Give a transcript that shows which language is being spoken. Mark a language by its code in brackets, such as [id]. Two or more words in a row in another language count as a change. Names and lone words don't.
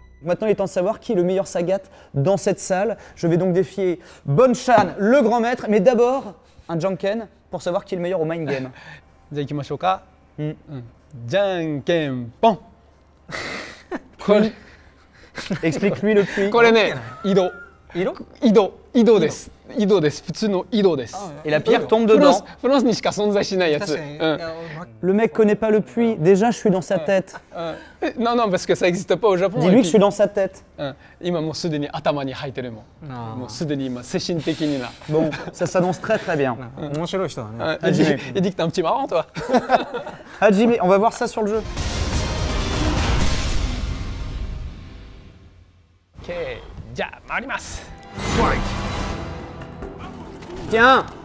[fr] maintenant il est temps de savoir qui est le meilleur Sagat dans cette salle. Je vais donc défier Bonchan, le grand maître, mais d'abord un Janken pour savoir qui est le meilleur au mind game. [ja] じゃあ行きましょうか。うんじゃんけんぽん。これ [fr] Explique-lui le puits. [ja] これね、移動。移動です。移動です。普通の移動です。 [fr] Et la pierre tombe [ja] フラン [fr] dedans. [ja] スフランスにしか存在しないやつ。 [fr] Le mec connaît pas le puits. Déjà, je suis dans sa tête. Non, non, parce que ça n'existe pas au Japon. Dis-lui que je suis dans sa tête. [ja] 今もうすでに頭に入ってるもん。もうすでに今精神的にな。 [fr] Bon, ça s'annonce très très bien. [ja] 面白い人だね。 [fr] Il dit que t'es un petit marrant, toi. Hajime, on va voir ça sur le jeu. [ja] Ok, じゃあ回ります。 [fr] Tiens.